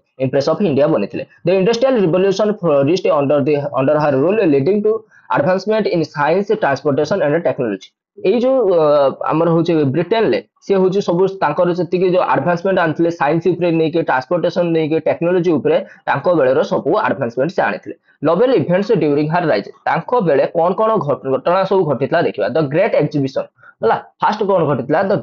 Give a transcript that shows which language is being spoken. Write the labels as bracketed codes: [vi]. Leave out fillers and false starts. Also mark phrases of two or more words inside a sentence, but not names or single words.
[en] Empress of India [or] ବନିଥିଲେ [en] the industrial revolution flourished under her rule leading to advancement in science transportation and technology [or] ଏଇ ଯୋଉ ଆମର ହଉଛି ବ୍ରିଟେନରେ ସେ ହଉଛି ସବୁ ତାଙ୍କର ଯେତିକି ଯୋଉ ଆଡଭାନ୍ସମେଣ୍ଟ ଆଣିଥିଲେ ସାଇନ୍ସ ଉପରେ ନେଇକି ଟ୍ରାନ୍ସପୋର୍ଟେସନ ନେଇକି ଟେକ୍ନୋଲୋଜି ଉପରେ ତାଙ୍କ ବେଳର ସବୁ ଆଡଭାନ୍ସମେଣ୍ଟ ସେ ଆଣିଥିଲେ [en] notable events during her reign [or] ତାଙ୍କ ବେଳେ କଣ କଣ ଘଟଣା ସବୁ ଘଟିଥିଲା ଦେଖିବା ଦ ଗ୍ରେଟ୍ ଏକ୍ଜିବିସନ ହେଲା ଫାଷ୍ଟ କଣ ଘଟିଥିଲା ଦ